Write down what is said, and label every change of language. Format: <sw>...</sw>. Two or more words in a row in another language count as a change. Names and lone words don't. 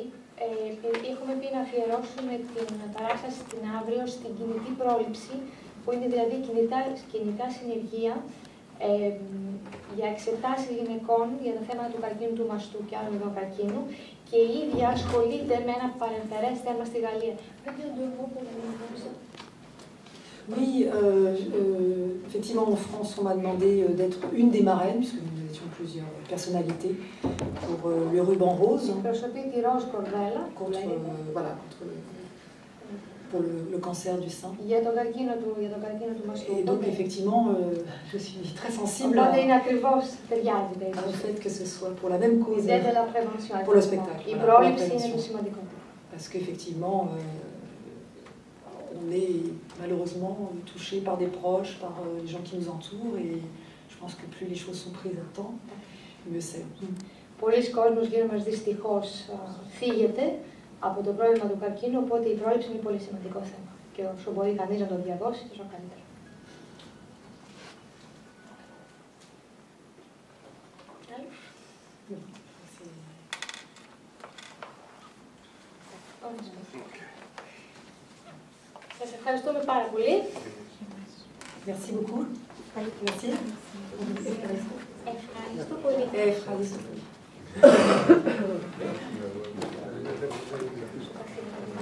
<el>Έχουμε πει να αφιερώσουμε την παράσταση την αύριο στην κινητή πρόληψη, που είναι δηλαδή κινητά συνεργεία για εξετάσεις γυναικών για το θέμα του καρκίνου του μαστού και άλλων ειδών καρκίνου και η ίδια ασχολείται με ένα παρεμφερές θέμα στη Γαλλία. Πρέπει να το εγώ που δεν γνώρισα.</el> <fr>Oui, effectivement, en France, on m'a demandé d'être une des marraines, puisque nous étions plusieurs personnalités, pour le ruban rose.</fr> <el>Προσωπεί τη ροζ κορδέλα,</el> <fr>contre pour le cancer du sein.</fr> <el>Για τον καρκίνο του μαστού.</el> <fr>Et donc effectivement, je suis très sensible</fr> <el>Οπότε είναι ακριβώς, ταιριάζει</el> <fr>au fait que ce soit pour la même cause, pour le spectacle.</fr> <el>Η πρόληψη είναι το σημαντικό.</el> <fr>Parce qu'effectivement, on est malheureusement touché par des proches, par les gens qui nous entourent, et je pense que plus les choses sont prises à temps, mieux c'est.</fr> <el>Πολλοί κόσμος γύρω μας δυστυχώς θίγεται από το πρόβλημα του καρκίνου, οπότε η πρόληψη είναι πολύ σημαντικό θέμα. Και όσο μπορεί κανείς να το διαδώσει, τόσο καλύτερα. Σας ευχαριστούμε πάρα πολύ.</el> <fr>Merci beaucoup. Merci.</fr> <el>Ευχαριστώ πολύ. Ευχαριστώ πολύ.</el>